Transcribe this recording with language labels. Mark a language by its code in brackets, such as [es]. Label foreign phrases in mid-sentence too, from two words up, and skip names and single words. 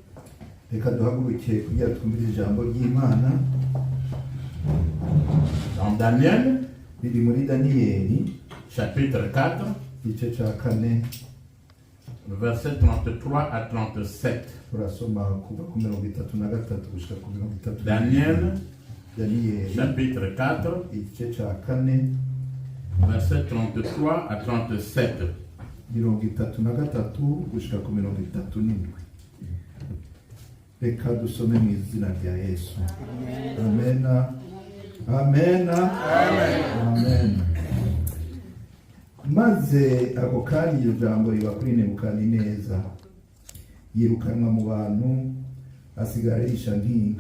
[fr] Dans Daniel, chapitre 4, versets 33 à 37. Daniel, chapitre 4, versets 33 à 37. [rn] Reka dusome mu izina rya Yesu. Amen. Amen. Amen. Maze ako kanya iryo jambo riba kuri Nebukadineza, yirukanwa mu bantu asigara arisha nk'inka.